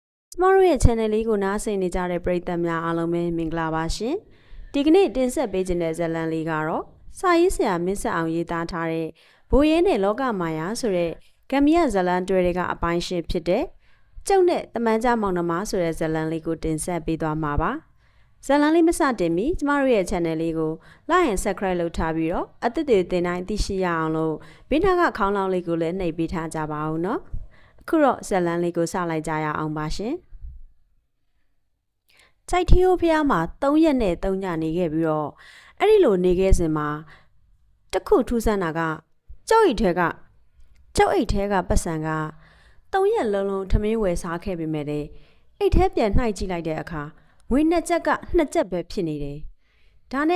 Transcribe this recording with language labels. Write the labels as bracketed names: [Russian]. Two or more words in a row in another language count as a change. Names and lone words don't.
[Burmese] ကျမတို့ရဲ့ channel လေးကိုနားဆင်နေကြတဲ့ပရိသတ်များအားလုံးပဲမင်္ဂလာပါရှင်။ဒီကနေ့တင်ဆက်ပေးခြင်းတဲ့ဇာတ်လမ်းလေးကတော့စာရေးဆ ရာမင်းဆက်အောင်ရေးသားထားတဲ့ဘိုးရဲနဲ့လောကမာယာဆိုတဲ့ဂမ်ဘီယာဇာတ်လမ်းတွဲတွေကအပိုင်းရှင်းဖြစ်တဲ့ကျုပ်နဲ့တမန်ကျမောင်နှမဆိုတဲ့ဇာတ်လမ်းလေးကိုတင်ဆက်ပေးသွားမှာပါ။ဇာတ်လမ်းလေးမစတင်မီကျမတို့ရဲ့ channel လေးကို [English] like and subscribe [Burmese] လုပ်ထားပြီးတော့အသစ်တွေတင်တိုင်းသိရှိရအောင်လို့ဘေးနားကခေါင်းလောင်းလေးကိုလည်းနှိပ်ပေးထားကြပါဦးနော်။အခုတော့ဇာတ်လမ်းလေးကိုစလိုက်ကြရအောင်ပါရှင်။ စိုက်ထီယိုဖျားမှာ3ရက်နဲ့3ညနေခဲ့ပြီးတော့အဲ့ဒီလိုနေခဲ့စဉ်မှာတခုထူးဆန်းတာကကျောက်အိတ်ထဲကပတ်စံက3ရက်လုံးလုံးထမင်းဝယ်စားခဲ့ပေမဲ့လေအိတ်ထဲပြန်နှိုက်ကြည့်လိုက်တဲ့အခါငွေ2ချက်က2ချက်ပဲဖြစ်နေတယ်။ဒါ